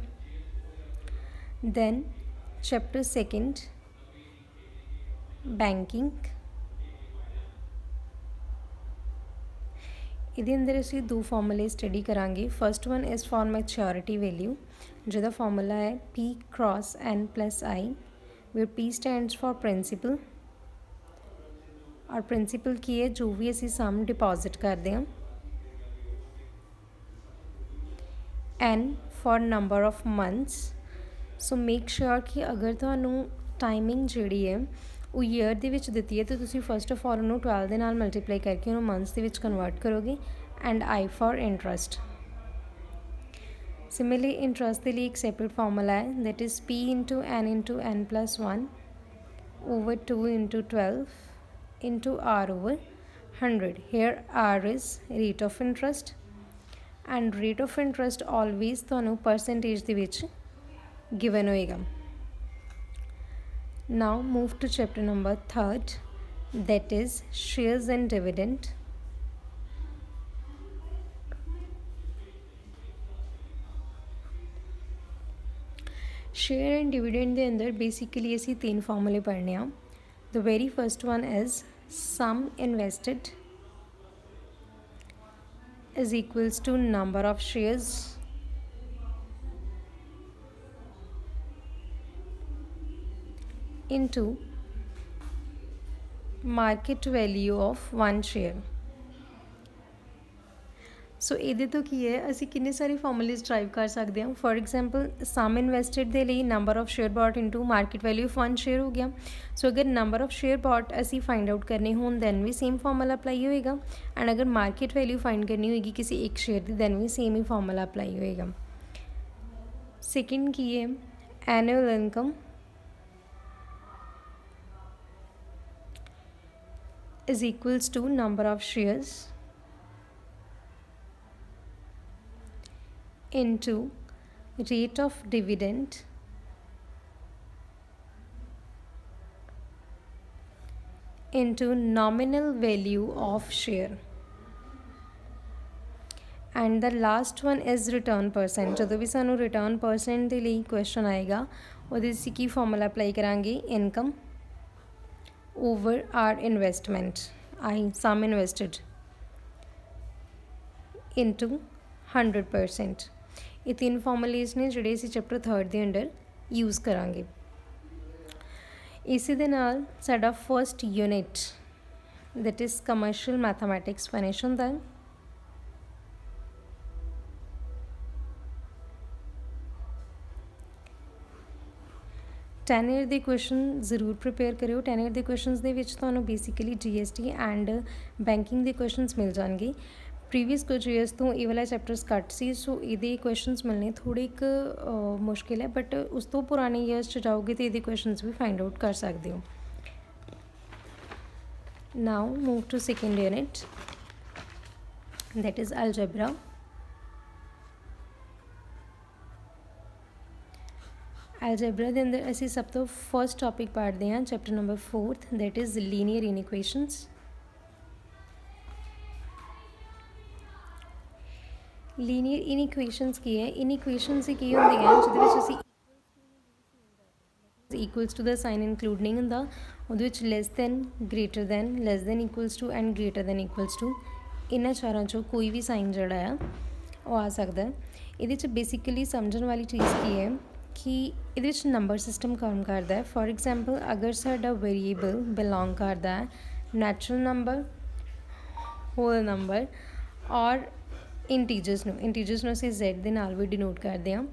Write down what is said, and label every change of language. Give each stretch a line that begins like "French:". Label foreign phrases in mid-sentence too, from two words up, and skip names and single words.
English: then chapter second banking,
Punjabi: ਇਹਦੇ ਅੰਦਰ ਅਸੀਂ ਦੋ ਫਾਰਮੂਲੇ ਸਟੱਡੀ ਕਰਾਂਗੇ।
English: first one is for maturity value,
Punjabi: ਜਿਹਦਾ ਫਾਰਮੂਲਾ ਹੈ
English: P cross N plus I, where P stands for
Punjabi: ਪ੍ਰਿੰਸੀਪਲ ਔਰ ਪ੍ਰਿੰਸੀਪਲ ਕੀ ਹੈ ਜੋ ਵੀ ਅਸੀਂ
English: sum deposit
Punjabi: ਕਰਦੇ ਹਾਂ।
English: N for number of months, so make sure
Punjabi: ਕਿ ਅਗਰ ਤੁਹਾਨੂੰ ਟਾਈਮਿੰਗ ਜਿਹੜੀ ਹੈ ਉਹ ਈਅਰ ਦੇ ਵਿੱਚ ਦਿੱਤੀ ਹੈ ਤਾਂ ਤੁਸੀਂ
English: first of all
Punjabi: ਉਹਨੂੰ 12 ਦੇ ਨਾਲ ਮਲਟੀਪਲਾਈ ਕਰਕੇ ਉਹਨੂੰ ਮੰਥਸ ਦੇ ਵਿੱਚ ਕਨਵਰਟ ਕਰੋਗੇ।
English: and I for interest. similarly interest
Punjabi: ਦੇ ਲਈ ਇੱਕ
English: separate formula ਹੈ that is P into N plus 1 over 2 into 12 into R over 100. Here R is rate of interest and rate of interest always ਤੁਹਾਨੂੰ percentage
Punjabi: ਦੇ ਵਿੱਚ
English: given ਹੋਏਗਾ। Now move to chapter number 3rd, that is shares and dividend। share and dividend
Punjabi: ਦੇ ਅੰਦਰ basically ਅਸੀਂ ਤਿੰਨ ਫਾਰਮੂਲੇ ਪੜ੍ਹਨੇ ਆ।
English: The very first one is sum invested is equals to number of shares into market value of one share।
Punjabi: ਸੋ ਇਹਦੇ ਤੋਂ ਕੀ ਹੈ ਅਸੀਂ ਕਿੰਨੇ ਸਾਰੇ
English: formulas derive
Punjabi: ਕਰ ਸਕਦੇ ਹਾਂ।
English: for example sum invested
Punjabi: ਦੇ ਲਈ
English: number of share bought into market value of one share
Punjabi: ਹੋ ਗਿਆ। ਸੋ ਅਗਰ
English: number of share bought
Punjabi: ਅਸੀਂ
English: find out
Punjabi: ਕਰਨੇ ਹੋਣ ਦੈਨ ਵੀ
English: same formula apply
Punjabi: ਹੋਏਗਾ। ਐਂਡ ਅਗਰ
English: market value find
Punjabi: ਕਰਨੀ ਹੋਏਗੀ ਕਿਸੇ ਇੱਕ ਸ਼ੇਅਰ ਦੀ ਦੈਨ ਵੀ ਸੇਮ ਹੀ
English: formula apply
Punjabi: ਹੋਏਗਾ।
English: ਸੈਕਿੰਡ
Punjabi: ਕੀ ਹੈ
English: annual income is equals to number of shares into rate of dividend into nominal value of share। and the last one is return percent।
Punjabi: ਜਦੋਂ ਵੀ ਸਾਨੂੰ
English: return percent
Punjabi: ਦੇ ਲਈ ਕੁਐਸਚਨ ਆਏਗਾ ਉਹਦੇ ਅਸੀਂ ਕੀ
English: formula apply
Punjabi: ਕਰਾਂਗੇ
English: income over our investment, sum invested into 100%.
Punjabi: ਇਹ ਤਿੰਨ ਫਾਰਮੂਲੇਜ਼ ਨੇ ਜਿਹੜੇ ਅਸੀਂ ਚੈਪਟਰ 3rd ਦੇ ਅੰਡਰ ਯੂਜ਼ ਕਰਾਂਗੇ। ਇਸੇ ਦੇ ਨਾਲ ਸਾਡਾ
English: first unit that is commercial mathematics finish
Punjabi: ਹੁੰਦਾ ਹੈ।
English: ten year
Punjabi: ਦੇ ਕੁਐਸਚਨ ਜ਼ਰੂਰ ਪ੍ਰਿਪੇਅਰ ਕਰਿਓ।
English: ten year
Punjabi: ਦੇ ਕੁਐਸਚਨਸ ਦੇ ਵਿੱਚ ਤੁਹਾਨੂੰ ਬੇਸਿਕਲੀ
English: GST and banking
Punjabi: ਦੇ ਕੁਐਸਚਨਸ ਮਿਲ ਜਾਣਗੇ। ਪ੍ਰੀਵੀਅਸ ਕੁਝ ਈਅਰਸ ਤੋਂ ਇਹ ਵਾਲਾ ਚੈਪਟਰਸ ਘੱਟ ਸੀ, ਸੋ ਇਹਦੇ ਕੁਐਸਚਨਸ ਮਿਲਣੇ ਥੋੜ੍ਹੇ ਕੁ ਮੁਸ਼ਕਿਲ ਹੈ, ਬਟ ਉਸ ਤੋਂ ਪੁਰਾਣੇ ਈਅਰਸ 'ਚ ਜਾਓਗੇ ਤਾਂ ਇਹਦੇ ਕੁਐਸਚਨਸ ਵੀ
English: find out
Punjabi: ਕਰ ਸਕਦੇ ਹੋ।
English: now move to second unit, that is algebra।
Punjabi: ਐਲਜੈਬਰਾ ਦੇ ਅੰਦਰ ਅਸੀਂ ਸਭ ਤੋਂ
English: first topic
Punjabi: ਪੜ੍ਹਦੇ ਹਾਂ
English: chapter number 4th, that is linear inequations. linear inequations
Punjabi: ਕੀ ਹੈ? ਇਨਇਕੁਏਸ਼ਨਸ ਕੀ ਹੁੰਦੀਆਂ ਜਿਹਦੇ ਵਿੱਚ ਅਸੀਂ
English: equals to
Punjabi: ਦਾ ਸਾਈਨ ਇਨਕਲੂਡ ਨਹੀਂ ਹੁੰਦਾ, ਉਹਦੇ ਵਿੱਚ
English: less than, greater than, less than equals to and greater than equals to
Punjabi: ਐਂਡ ਗ੍ਰੇਟਰ ਦੈਨ ਇਕੁਅਲਸ ਟੂ, ਇਹਨਾਂ ਚਾਰਾਂ 'ਚੋਂ ਕੋਈ ਵੀ ਸਾਈਨ ਜਿਹੜਾ ਆ ਉਹ ਆ ਸਕਦਾ। ਇਹਦੇ 'ਚ ਬੇਸਿਕਲੀ ਸਮਝਣ ਵਾਲੀ ਚੀਜ਼ ਕੀ ਹੈ ਕਿ ਇਹਦੇ ਵਿੱਚ
English: number system
Punjabi: ਕੰਮ ਕਰਦਾ ਹੈ।
English: for example
Punjabi: ਅਗਰ ਸਾਡਾ ਵੇਰੀਏਬਲ ਬਿਲੋਂਗ ਕਰਦਾ ਹੈ
English: natural number, whole number
Punjabi: ਔਰ ਇੰਟੀਜਰਸ ਨੂੰ ਅਸੀਂ z ਦੇ ਨਾਲ ਵੀ ਡਿਨੋਟ ਕਰਦੇ ਹਾਂ।